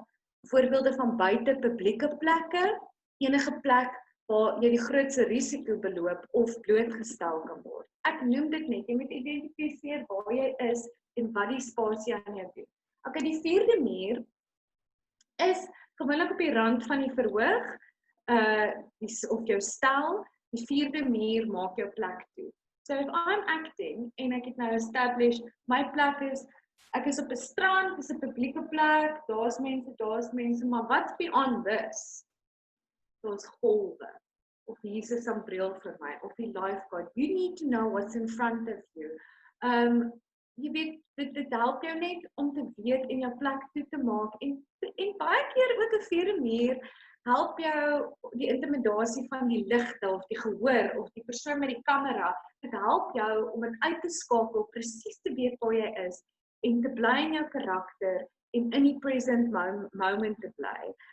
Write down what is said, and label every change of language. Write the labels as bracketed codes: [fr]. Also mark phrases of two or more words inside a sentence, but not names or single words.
[af] Voorbeelde van buite publieke plekke, enige plek waar jy die grootste risiko beloop of blootgestel kan word. Ek noem dit net, jy moet identifiseer waar jy is en wat die spasie aan jou doen. Okay, die vierde muur is gewoonlik op die rand van die verhoog, of jou stel, die vierde muur maak jou plek toe. [en] So if I'm acting, [af] en ek het nou established, my plek is, ek is op 'n strand, dis 'n publieke plek, daar's mense, maar [en] what's beyond this? [af] Daar's golwe, of Jesus se bril vir my, of die lifeguard. [en] You need to know what's in front of you. [af] Jy weet, dit help jou net om te weet en jou plek toe te maak, en baie keer ook 'n vierde muur, help jou die intimidasie van die ligte, of die gehoor, of die persoon met die kamera, dit help jou om dit uit te skakel, presies te weet waar jy is, en te bly in jou karakter, en in die [en] present moment [af] te bly.